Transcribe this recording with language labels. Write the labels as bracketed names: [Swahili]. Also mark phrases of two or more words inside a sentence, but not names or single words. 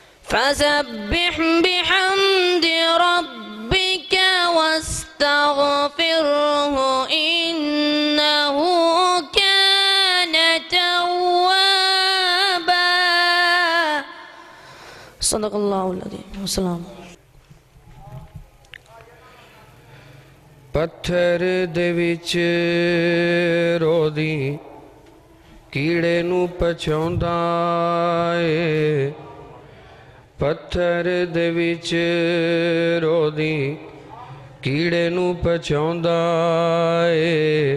[Arabic] فسبح بحمد ربك واستغفره إنه كان توابا صدق الله العظيم والسلام [Punjabi] ਪੱਥਰ ਦੇ ਵਿੱਚ ਰੋਦੀ ਕੀੜੇ ਨੂੰ ਪਛਾਉਂਦਾ ਏ ਪੱਥਰ ਦੇ ਵਿੱਚ ਰੋਦੀ ਕੀੜੇ ਨੂੰ ਪਛਾਉਂਦਾ ਏ